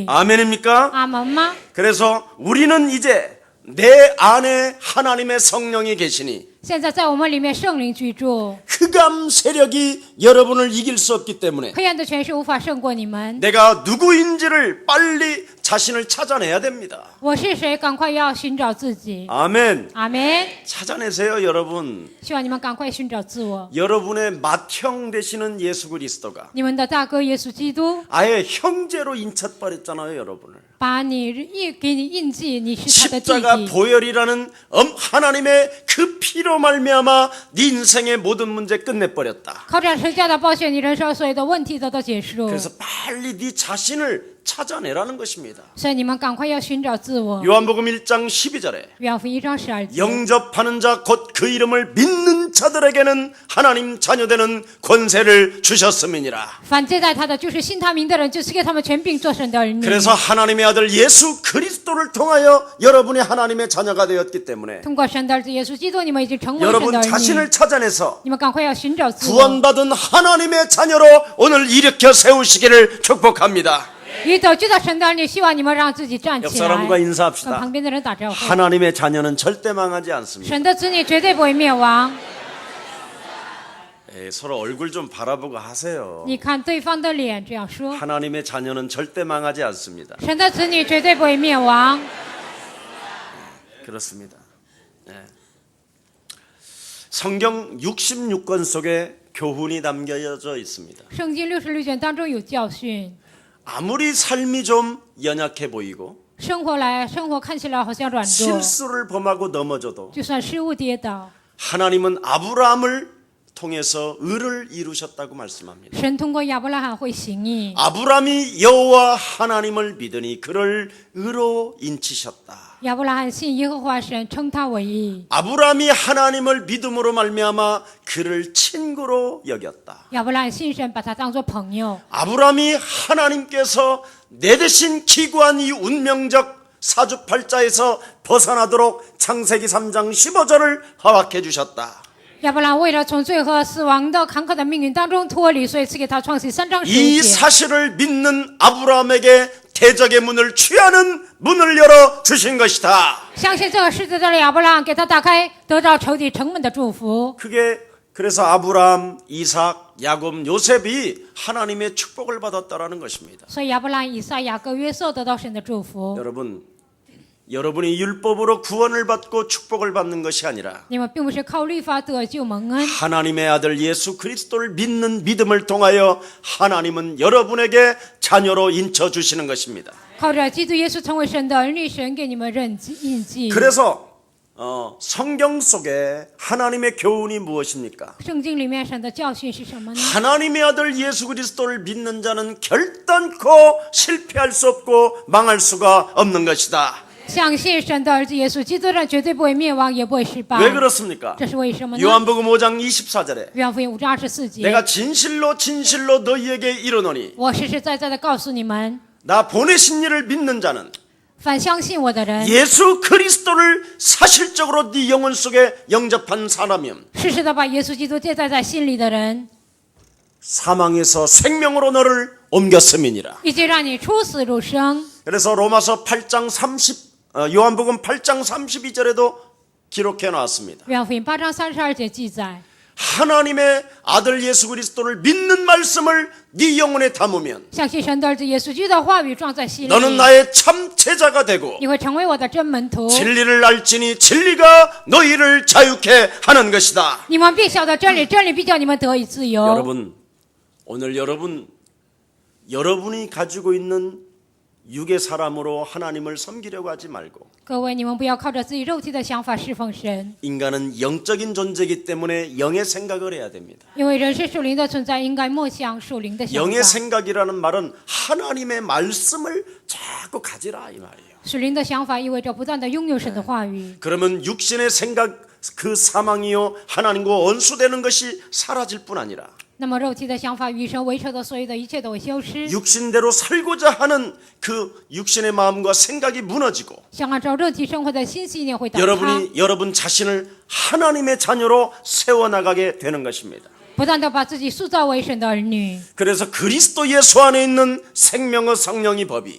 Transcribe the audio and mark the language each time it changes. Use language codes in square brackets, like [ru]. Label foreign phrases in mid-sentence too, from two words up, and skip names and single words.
[ko] 아멘입니까? [zh] 阿门吗？ [ko] 그래서 우리는 이제 내 안에 하나님의 성령이 계시니 [zh] 现在在我们里面圣灵居住， [ko] 흑암 세력이 여러분을 이길 수 없기 때문에 [zh] 黑暗的权势无法胜过你们。 [ko] 내가 누구인지를 빨리 자신을 찾아내야 됩니다. [zh] 我是谁？赶快要寻找自己。 [ko] 아멘. [zh] 阿门。 [ko] 찾아내세요, 여러분. [zh] 希望你们赶快寻找自我。 [ko] 여러분의 맏형 되시는 예수 그리스도가 [zh] 你们的大哥耶稣基督 [ko] 아예 형제로 인차버렸잖아요, 여러분을. [zh] 把你给你印记，你是他的弟 [ko] 십자가 [zh] 弟。 [ko] 보혈이라는 하나님의 그 피로 말미암아 네 인생의 모든 문제 끝내버렸다. [zh] 靠着十字架的宝血，你人生所有的问题得到结束。 [ko] 그래서 빨리 네 자신을 찾아내라는 것입니다. [zh] 所以你们赶快要寻找自我。 [ko] 요한복음 1장 12절에 [zh] 约翰福音1章12节。 [ko] 영접하는 자 곧 그 이름을 믿는 자들에게는 하나님 자녀되는 권세를 주셨음이니라. [zh] 凡接待他的，就是信他名的人，就赐给他们权柄做神的儿女。 [ko] 그래서 하나님의 아들 예수 그리스도를 통하여 여러분이 하나님의 자녀가 되었기 때문에 [zh] 通过神的儿子耶稣基督，你们已经成为神的 [ko] 여러분 [zh] 儿女。 [ko] 자신을 찾아내서 [zh] 你们赶快要寻找自我。 [ko] 구원받은 하나님의 자녀로 오늘 일으켜 세우시기를 축복합니다. [zh] 与得救的神的儿女，希望你们让自己站起 [ko] 옆사람과 [zh] 来， [ko] 인사합시다. [zh] 跟旁边的人打招呼。 [ko] 하나님의 자녀는 절대 망하지 않습니다. [zh] 神的子女绝对不会灭亡。 [ko] 서로 얼굴 좀 바라보고 하세요. [zh] 你看对方的脸，这样说。 [ko] 하나님의 자녀는 절대 망하지 않습니다. [zh] 神的子女绝对不会灭亡。 [ko] 그렇습니다. 네. 성경 66권 속에 교훈이 담겨져 있습니다. [zh] 圣经66卷当中有教训。 [ko] 아무리 삶이 좀 연약해 보이고 [zh] 生活看起来好像软弱， [ko] 실수를 범하고 넘어져도 [zh] 就算失误跌倒， [ko] 하나님은 아브라함을 통해서 의를 이루셨다고 말씀합니다. [zh] 神通过亚伯拉罕会行义。 [ko] 아브라함이 여호와 하나님을 믿으니 그를 의로 인치셨다. [zh] 亚伯拉罕信耶和华神，称他为义。 [ko] 아브라함이 하나님을 믿음으로 말미암아 그를 친구로 여겼다. [zh] 亚伯拉罕信神，把他当作朋友。 [ko] 아브라함이 하나님께서 내 대신 기구한 이 운명적 사주팔자에서 벗어나도록 창세기 3장 15절을 허락해 주셨다. [zh] 亚伯拉罕为了从罪和死亡的坎坷的命运当中脱离，所以赐给他创世3章 [ko] 이 [zh] 15节。 [ko] 사실을 믿는 아브라함에게 대적의 문을 취하는 문을 열어 주신 것이다. [zh] 相信这个事实的亚伯拉罕给他打开得到仇敌城门的祝福。 [ko] 그래서 아브라함, 이삭, 야곱, 요셉이 하나님의 축복을 받았다라는 것입니다. [zh] 所以亚伯拉罕、以撒、雅各、约瑟得到神的祝福。 [ko] 여러분이 율법으로 구원을 받고 축복을 받는 것이 아니라 [zh] 你们并不是靠律法得救蒙恩， [ko] 하나님의 아들 예수 그리스도를 믿는 믿음을 통하여 하나님은 여러분에게 자녀로 인쳐 주시는 것입니다. [zh] 靠着基督耶稣成为神的儿女，神给你们印记。 [ko] 그래서 성경 속에 하나님의 교훈이 무엇입니까? [zh] 圣经里面神的教训是什么呢？ [ko] 하나님의 아들 예수 그리스도를 믿는 자는 결단코 실패할 수 없고 망할 수가 없는 것이다. [zh] 相信神的儿子耶稣基督的人绝对不会灭亡，也不会失败。 [ko] 왜 그렇습니까? [zh] 这是为什么呢？ [ko] 요한복음 5장 24절에 [zh] 约翰福音5章24节。 [ko] 내가 진실로 너희에게 이르노니 [zh] 我实实在在的告诉你们， [ko] 나 보내신 이를 믿는 자는 [zh] 凡相信我的人， [ko] 예수 그리스도를 사실적으로 네 영혼 속에 영접한 사람이면 [zh] 实时的把耶稣基督接待在心里的人， [ko] 사망에서 생명으로 너를 옮겼음이니라. [zh] 以及让你出死入生。 [ko] 그래서 로마서 8장 요한복음 8장 32절에도 기록해 놨습니다. [zh] 约翰福音8章32节记载， [ko] 하나님의 아들 예수 그리스도를 믿는 말씀을 네 영혼에 담으면 [zh] 相信神的儿子耶稣基督的话语装在心里， [ko] 너는 나의 참 제자가 되고 [zh] 你会成为我的真门徒。 [ko] 진리를 알지니 진리가 너희를 자유케 하는 것이다. [zh] 你们必晓得真理，真理必叫你们得以自由。 [ko] 여러분, 오늘 여러분이 가지고 있는 육의 사람으로 하나님을 섬기려고 하지 말고 [zh] 各位，你们不要靠着自己肉体的想法侍奉神， [ko] 인간은 영적인 존재이기 때문에 영의 생각을 해야 됩니다. [zh] 因为人是属灵的存在，应该默想属灵的想 [ko] 영의 [zh] 法。 [ko] 생각이라는 말은 하나님의 말씀을 자꾸 가지라 이 말이에요. [zh] 属灵的想法意味着不断的拥有神的话语。 [ko] 그러면 육신의 생각 그 사망이요 하나님과 원수되는 것이 사라질 뿐 아니라 [zh] 那么肉体的想法与神为仇的所有的一切都会消失， [ko] 육신대로 살고자 하는 그 육신의 마음과 생각이 무너지고 [zh] 想按照肉体生活的新信念会倒塌。 [ko] 여러분 자신을 하나님의 자녀로 세워나가게 되는 것입니다. [zh] 不断的把自己塑造为神的儿女， [ko] 그래서 그리스도 예수 안에 있는 생명의 성령의 법이